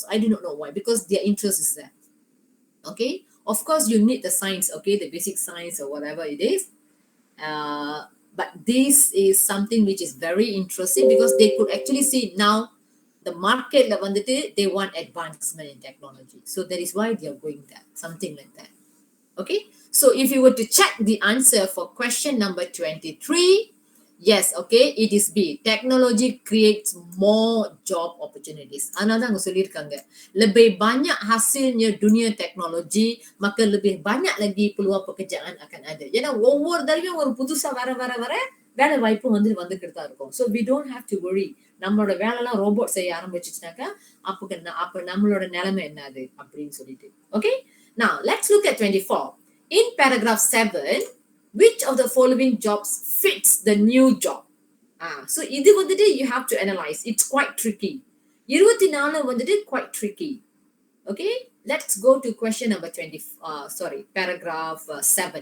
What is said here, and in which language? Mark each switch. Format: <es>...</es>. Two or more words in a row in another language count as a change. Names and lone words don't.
<en>I do not know why, because their interest is there. Of course you need the science, the basic science or whatever it is, but this is something which is very interesting, because they could actually see now the market they want advancement in technology. So that is why they are going there, something like that. Okay, so if you were to check the answer for question number 23, yes, it is B. Technology creates more job opportunities. Another</en> <ta>அங்க சொல்லிருக்காங்க,</ta> <ms>lebih banyak hasilnya dunia teknologi, maka lebih banyak lagi peluang pekerjaan akan ada.</ms> <ta>ஏன்னா ஒவ்வொரு தடவையும் ஒரு புதுசா வர வேலை வாய்ப்பு வந்துகிட்டு தான் இருக்கும்.</ta> <en>So we don't have to worry.</en> <ta>நம்மளோட வேலைலாம் ரோபோட் செய்ய ஆரம்பிச்சுச்சுனாக்கா அப்ப நம்மளோட நிலைமை என்னது அப்படின்னு சொல்லிட்டு.</ta> <en>Okay, now let's look at 24. In paragraph 7, which of the following jobs fits the new job? So இது you have to analyze. It's quite tricky. 24 quite tricky. Okay, let's go to question number paragraph 7.</en>